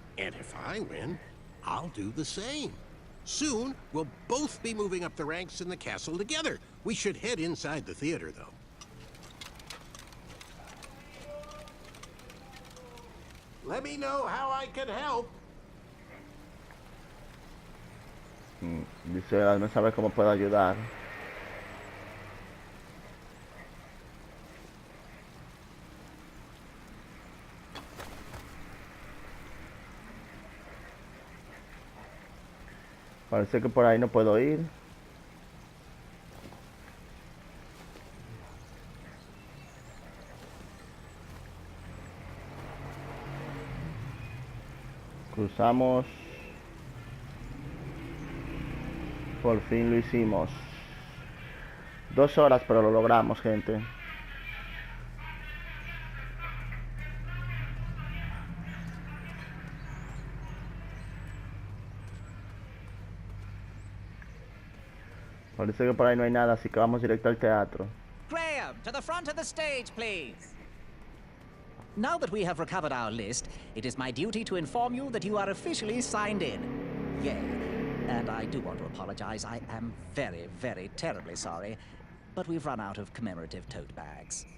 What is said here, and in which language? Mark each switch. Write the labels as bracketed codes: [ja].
[en] And if I win, I'll do the same. Soon, we'll both be moving up the ranks in the castle together. We should head inside the theater, though. Let me know how I can help. [es] Dice, hazme saber cómo puedo ayudar. Parece que por ahí no puedo ir. Cruzamos. Por fin lo hicimos. 2 horas, pero lo logramos, gente. Parece que por ahí no hay nada, así que vamos directo al teatro. [en] Graham, to the front of the stage, please. Now that we have recovered our list, it is my duty to inform you that you are officially signed in. Yay. And I do want to apologize. I am very, very terribly sorry. But we've run out of commemorative tote bags.